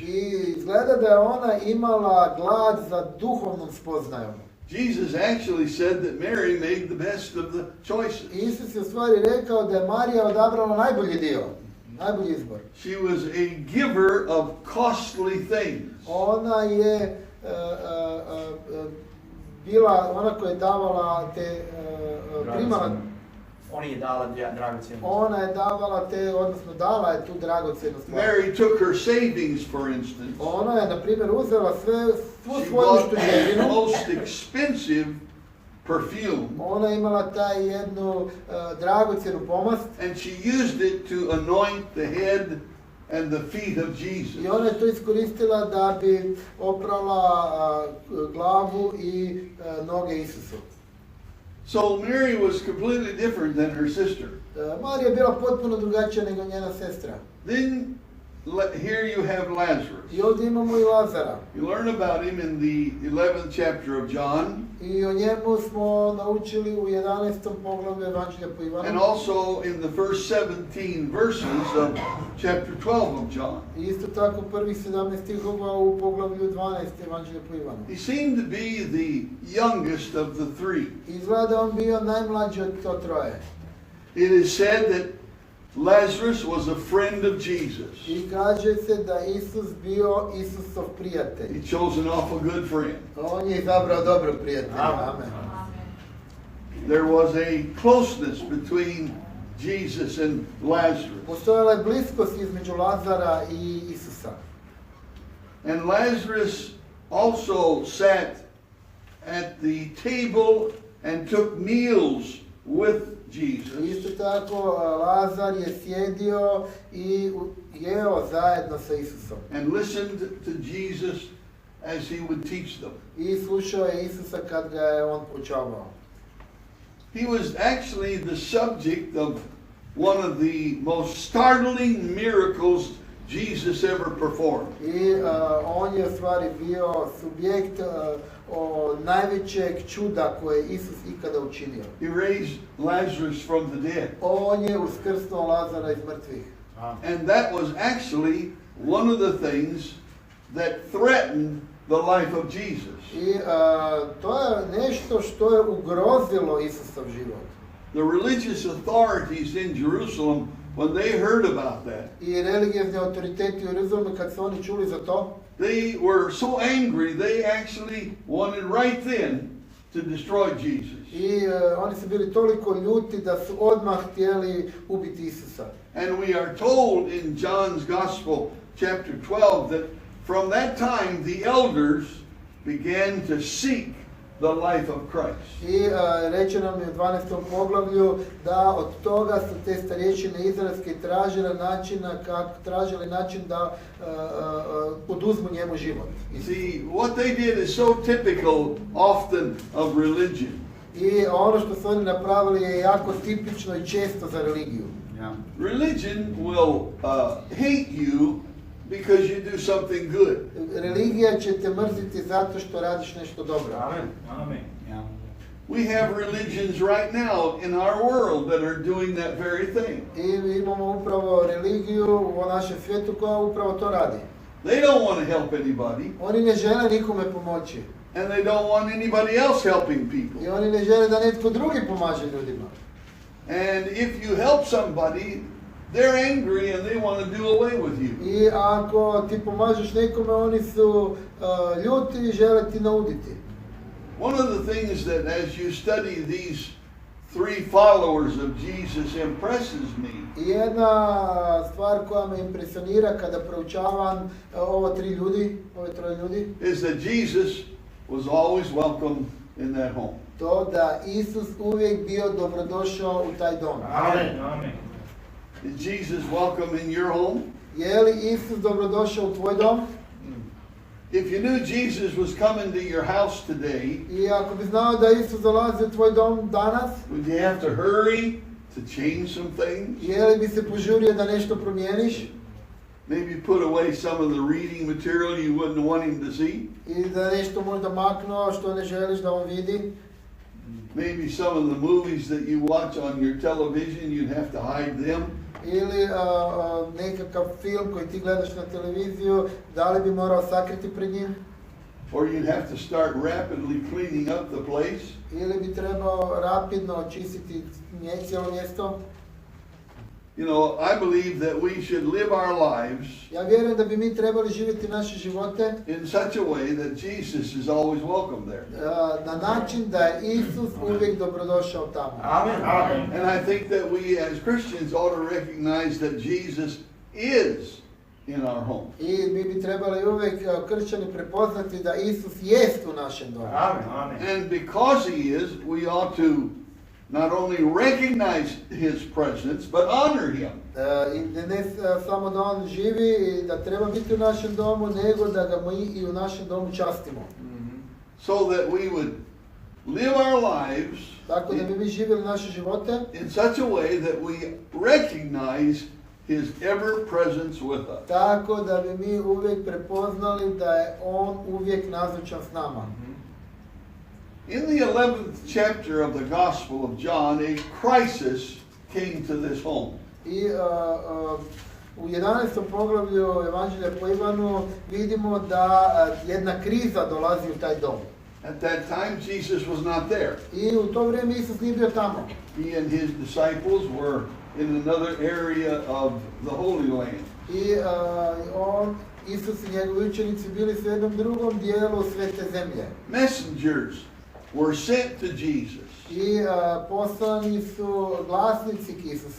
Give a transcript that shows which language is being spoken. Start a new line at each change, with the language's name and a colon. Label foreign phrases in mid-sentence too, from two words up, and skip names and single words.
Croatian: I izgleda da je ona imala glad za duhovnom spoznajom.
English: Jesus actually said that Mary made the best of the choices.
Croatian: Isus je u stvari rekao da je Marija odabrala najbolji dio, najbolji izbor.
English: She was a giver of costly things.
Croatian: Ona je bila ona koja je davala te primala. Ona je dala dragocjenost. Ona je davala te, odnosno dala je tu dragocjenu stvar.
English: Mary took her savings, for instance.
Croatian: Ona je, na primjer, uzela svu
English: She
Croatian: svoju
English: bought the
Croatian: štuđevinu.
English: most expensive perfume,
Croatian: Ona je imala taj jednu dragocjenu pomast
English: and she used it to anoint the head and the feet of Jesus.
Croatian: i ona je to iskoristila da bi oprala glavu i noge Isusu.
English: So Mary was completely different than her sister.
Croatian: Marija je bila potpuno drugačija nego njena sestra.
English: Then here you have Lazarus.
Croatian: I ovdje imamo i Lazara.
English: You learn about him in the 11th chapter of John,
Croatian: I o njemu smo naučili u 11. poglavlju Evanđelja po Ivanu.
English: and also in the first 17 verses of chapter 12 of John.
Croatian: I isto tako prvih 17 stihova u poglavlju 12. Evanđelja po Ivanu.
English: He seemed to be the youngest of the three.
Croatian: Izgleda on bio najmlađi od to troje.
English: It is said that Lazarus was a friend of Jesus.
Croatian: I kaže se da Isus bio Isusov prijatelj.
English: He chose an awful good friend.
Croatian: On je izabrao dobrog prijatelja.
English: Amen. There was a closeness between Jesus and Lazarus.
Croatian: Postojala je bliskost između Lazara i Isusa.
English: And Lazarus also sat at the table and took meals with Jesus.
Croatian: Isto tako Lazar je sjedio i jeo zajedno sa Isusom.
English: And listened to Jesus as he would teach them.
Croatian: I slušao je Isusa kad ga je on poučavao.
English: He was actually the subject of one of the most startling miracles Jesus ever performed.
Croatian: I on je u stvari bio subjekt najvećeg čuda koje je Isus ikada učinio.
English: He raised Lazarus from the dead.
Croatian: On je uskrsnuo Lazara iz mrtvih.
English: And that was actually one of the things that threatened the life of Jesus.
Croatian: I to je nešto što je ugrozilo Isusov život.
English: The religious authorities in Jerusalem, when they heard about that,
Croatian: I religijski autoriteti u Jeruzalemu kad su oni čuli za to,
English: they were so angry they actually wanted right then to destroy Jesus.
Croatian: I oni su bili toliko ljuti da su odmah htjeli ubiti Isusa.
English: And we are told in John's Gospel, chapter 12, that from that time the elders began to seek the life of Christ.
Croatian: I reče nam je u 12. poglavlju da od toga su te starješine izraelske tražile način da oduzmu njemu život.
English: See, what they did is so typical often of religion.
Croatian: I ono što su oni napravili je jako tipično i često za religiju.
English: Religion will hate you because you do something good.
Croatian: Religija će te mrziti zato što radiš nešto dobro.
English: Amen. Amen. We have religions right now in our world that are doing that very thing.
Croatian: I imamo upravo religiju u našem svijetu koja upravo to radi.
English: They don't want to help anybody,
Croatian: Oni ne žele nikome pomoći.
English: and they don't want anybody else helping people.
Croatian: I oni ne žele da netko drugi pomaže ljudima.
English: And if you help somebody, they're angry and they want to do away with you.
Croatian: I ako ti pomažeš nekome, oni su ljuti i žele ti nauditi.
English: One of the things that as you study these three followers of Jesus impresses me
Croatian: I jedna stvar koja me impresionira kada proučavam ove troje ljudi,
English: is that Jesus was always welcome in that home.
Croatian: to da Isus uvijek bio dobrodošao u taj dom.
English: Amen. Amen. Is Jesus welcome in your home?
Croatian: Je li Isus dobrodošao u tvoj dom?
English: If you knew Jesus was coming to your house today,
Croatian: I ako bi znao da Isus dolazi u tvoj dom danas,
English: would you have to hurry to change some things?
Croatian: je li bi se požurio da nešto promijeniš?
English: Maybe put away some of the reading material you wouldn't want him to see?
Croatian: I da nešto možda maknuo što ne želiš da on vidi?
English: Maybe some of the movies that you watch on your television, you'd have to hide them.
Croatian: Ili nekakav film koji ti gledaš na televiziju, da li bi morao sakriti pred njim?
English: Or you'd have to start rapidly cleaning up the place.
Croatian: Ili bi trebao rapidno očistiti cijelo mjesto?
English: You know, I believe that we should live our lives
Croatian: Ja vjerujem da bi mi trebali živjeti naše živote
English: in such a way that Jesus is always welcome there.
Croatian: na način da je Isus uvijek dobrodošao tamo.
English: Amen. Amen. And I think that we as Christians ought to recognize that Jesus is in our home.
Croatian: I mi bi trebali uvijek kršćani prepoznati da Isus jest u našem domu.
English: Amen. Amen. And because he is, we ought to not only recognize his presence, but honor him.
Croatian: I ne samo da on živi i da treba biti u našem domu, nego da ga mi i u našem domu častimo.
English: So that we would live our lives
Croatian: Tako da bi mi živjeli naše živote
English: in such a way that we recognize his ever presence with us.
Croatian: tako da bi mi uvijek prepoznali da je on uvijek nazočan s nama.
English: In the 11th chapter of the Gospel of John, a crisis came to this home.
Croatian: I u 11. poglavlju Evanđelja po Ivanu vidimo da jedna kriza dolazi u taj dom.
English: At that time, Jesus was not there.
Croatian: I u to vrijeme Isus nije bio tamo.
English: He and his disciples were in another area of the Holy Land.
Croatian: I Isus i njegovi učenici bili su u jednom drugom dijelu svete zemlje.
English: Messengers were sent to Jesus,
Croatian: I poslani su glasnici k Isusu,